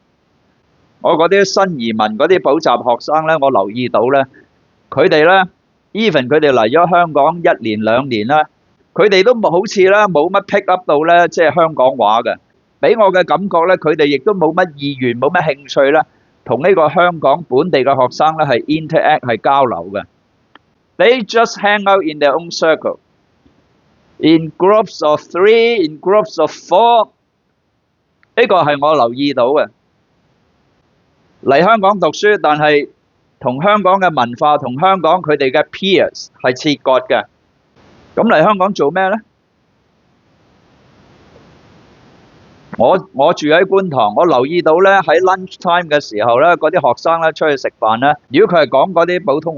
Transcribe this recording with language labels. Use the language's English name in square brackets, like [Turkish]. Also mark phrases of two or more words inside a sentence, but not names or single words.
[Cantonese] 我嗰啲新移民嗰啲補習學生咧，我留意到咧，佢哋咧 even 佢哋嚟咗香港1年2年啦，佢哋都好似咧冇乜 [English] pick up [Cantonese] 到咧，即係香港話嘅。俾我嘅感覺咧，佢哋亦都冇乜意願、冇乜興趣咧，同呢個香港本地嘅學生咧係 interact 係交流嘅。 [English] They just hang out in their own circle, in groups of 3, in groups of 4。 [Cantonese] 呢個係我留意到嘅。嚟香港讀書，但係同香港嘅文化、同香港佢哋嘅 peers 係切割嘅。咁嚟香港做咩咧？我住喺觀塘，我留意到咧喺 [English] lunch time [Cantonese] 嘅時候咧，嗰啲學生咧出去食飯咧，如果佢係講嗰啲普通